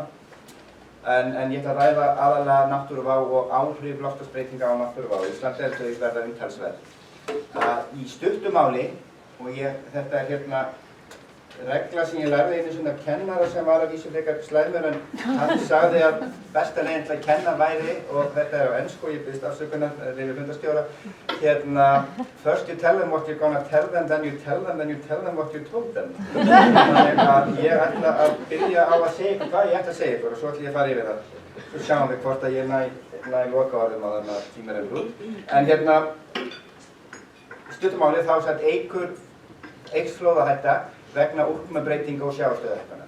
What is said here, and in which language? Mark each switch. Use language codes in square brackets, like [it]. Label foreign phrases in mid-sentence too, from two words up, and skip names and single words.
[is] En ég ætla að ræða aðalega náttúruvá og áhrif loftslagsbreytinga á náttúruvá á Íslandi, þau verða umtalsverð. Í stuttu máli, og þetta er regla sem ég lærði einu svona kennara sem var að vísu frekar slæmur, en hann sagði að besta leiðin til að kenna væri, og þetta er á ensku, ég biðst afsökunar, leyfi fundarstjóra, [en] first you tell them what you're gonna tell them, then you tell them what you told them. [is] Þannig að ég ætla að byrja á að segja ykkur hvað ég ætla að segja ykkur og svo ætla ég að fara yfir það. Svo sjáum við hvort að ég næ lokaorðum á þarna tíma rennur út. En stuttumáli þá eykst flóðahætta vegna úrkomubreytinga og sjávarstöðuhækkunar.